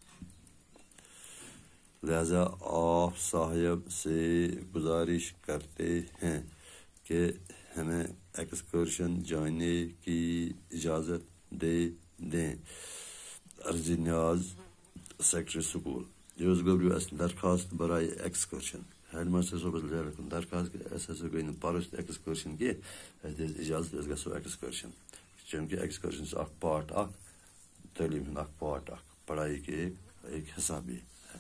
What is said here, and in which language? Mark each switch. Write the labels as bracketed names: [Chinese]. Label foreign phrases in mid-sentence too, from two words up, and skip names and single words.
[Urdu] لہذا آپ صاحب سے گزارش کرتے ہیں کہ ہمیں ایکسکرشن جانے کی اجازت دے دیں [Kashmiri] عرض نیاز سیکٹری سکول یہ گوٚو اَسہِ درخواست برائے ایکسکرشن ہیڈ ماسٹر صٲبس لیکھُن درخواست کہ اَسہِ ہسا گٔے نہٕ پرُس تہِ ایکسکرشن کینٛہہ اَسہِ دِژ اجازت أسۍ گژھو ایکسکرشن چوٗنٛکہِ ایکسکرشن چھُ اکھ پارٹ اکھ تعلیٖم ہُنٛد اکھ پارٹ اکھ [Urdu] پڑھائی کے ایک حصہ بھی